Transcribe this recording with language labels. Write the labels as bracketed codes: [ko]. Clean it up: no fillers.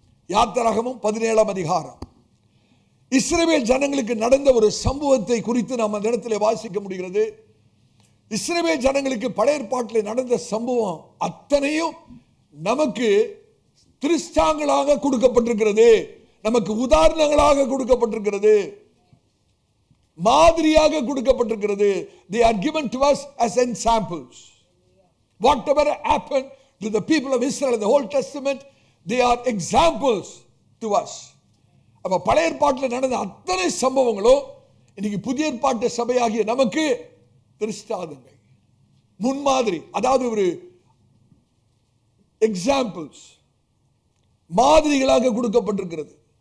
[ta] யாத்திராகமம் 17ஆம் அதிகாரம். இஸ்ரவேல் ஜனங்களுக்கு நடந்த ஒரு சம்பவத்தை குறித்து நாம் அந்த இடத்துல வாசிக்க முடிகிறது. இஸ்ரவேல் ஜனங்களுக்கு பழைய ஏற்பாட்டில் நடந்த சம்பவம் அத்தனையும் நமக்கு திருஷ்டாங்களாக கொடுக்கப்பட்டிருக்கிறது, நமக்கு உதாரணங்களாக கொடுக்கப்பட்டிருக்கிறது, மாதிரியாக கொடுக்கப்பட்டிருக்கிறது. [en] They are given to us as examples. Whatever happened to the people of Israel in the Old Testament, they are examples to us. [ta] அப்ப பழைய ஏற்பாட்டில் நடந்த அத்தனை சம்பவங்களும் இன்னைக்கு புதிய ஏற்பாட்டு சபையாகிய நமக்கு திருஷ்டாந்தங்கள், முன்மாதிரி, அதாவது ஒரு எக்ஸாம்பிள்ஸ், மாதிரிகளாக கொடுக்கப்பட்டிருக்கிறது.